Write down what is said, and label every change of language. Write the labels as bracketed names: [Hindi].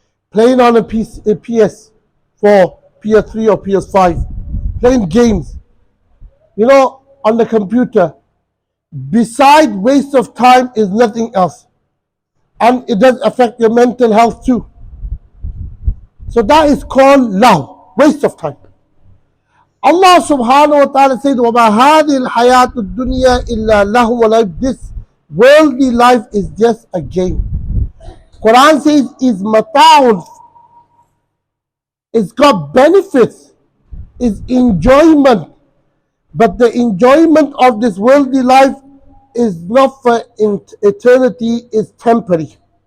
[English] Playing on a PS4, PS3 or PS5, playing games, on the computer, beside waste of time is nothing else. And it does affect your mental health too. So that is called law, waste of time. Allah subhanahu wa ta'ala said, [Arabic] وَمَا هَذِهِ الْحَيَاةُ الدُّنْيَا إِلَّا لَهُ وَلَعِبٌ. [English] This worldly life is just a game. Quran says is mata'un. It's got benefits, it's enjoyment. But the enjoyment of this worldly life is not for eternity, it's temporary.